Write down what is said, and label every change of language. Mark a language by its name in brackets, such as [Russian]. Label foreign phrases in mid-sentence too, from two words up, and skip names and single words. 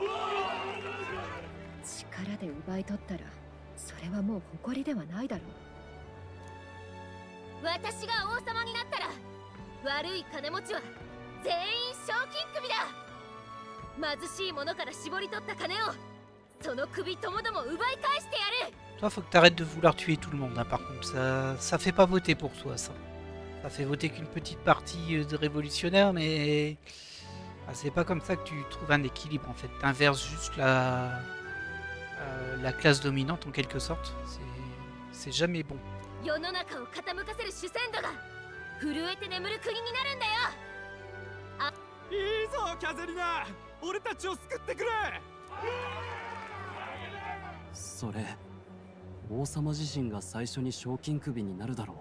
[Japanese] 力で奪い取ったらそれはもう誇りではないだろう。私が王様になったら悪い金持ちは全員賞金首だ。貧しい者から絞り取った金をその首ともども奪い返してやる。 [French] Toi faut que t'arrêtes de vouloir tuer tout le monde hein, par contre ça fait pas voter pour toi ça. Ça fait voter qu'une petite partie de révolutionnaires mais c'est pas comme ça que tu trouves un équilibre en fait. T'inverses juste la classe dominante en quelque sorte. C'est jamais bon. [Japanese] 世の中を傾かせる主戦度が震えて眠る国になるんだよ。いいぞキャゼリナ、俺たちを救ってくれ。それ、王様自身が最初に賞金首になるだろう。